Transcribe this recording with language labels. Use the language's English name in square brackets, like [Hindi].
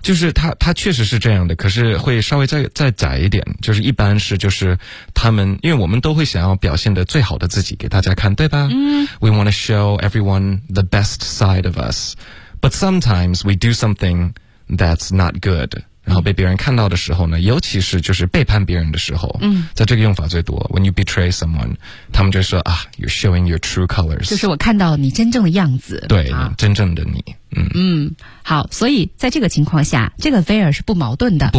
[Chinese] 就是他确实是这样的可是会稍微再窄一点就是一般是就是他们因为我们都会想要表现的最好的自己给大家看对吧、嗯、 [English] We want to show everyone the best side of us But sometimes we do somethingThat's not good. [Chinese] 然后被别人看到的时候呢，尤其是就是背叛别人的时候，嗯，在这个用法最多。 [English] When you betray someone, [Chinese] 他们就说啊 [English] ，You're showing your true colors. [Chinese] 就是我看到你真正的样子。对，啊、真正的你。嗯嗯，好，所以在这个情况下，这个 there 是不矛盾的，